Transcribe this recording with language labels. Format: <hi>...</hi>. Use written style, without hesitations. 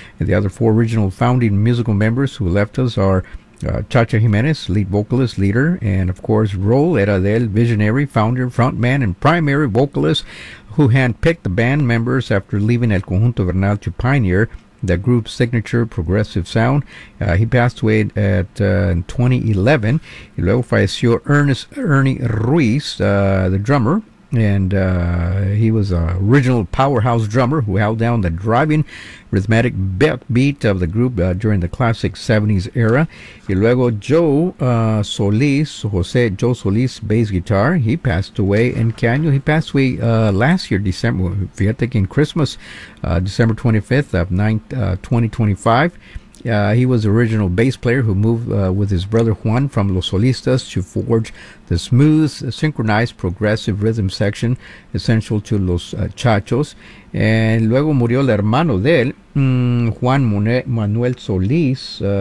<en>And the other four original founding musical members who left us are Chacha Jiménez, lead vocalist, leader, and of course, Roel era del visionary, founder, frontman, and primary vocalist who handpicked the band members after leaving El Conjunto Bernal to pioneer the group's signature progressive sound. He passed away in 2011.</en> <es>Y luego falleció Ernie Ruiz,</es> <en>the drummer. And he was a original powerhouse drummer who held down the driving rhythmic beat of the group during the classic 70s era.</en> <es>Y luego</es> <en>Joe Solís, Jose Joe Solís, bass guitar, he passed away in Canyon. He passed away last year, December,</en> <es>fíjate que</es> <en>en Christmas, December 25th of 2025. He was the original bass player who moved with his brother Juan from Los Solistas to forge the smooth, synchronized, progressive rhythm section essential to Los Chachos.</en> <es>And luego murió el hermano de él, Juan Manuel Solís.</es>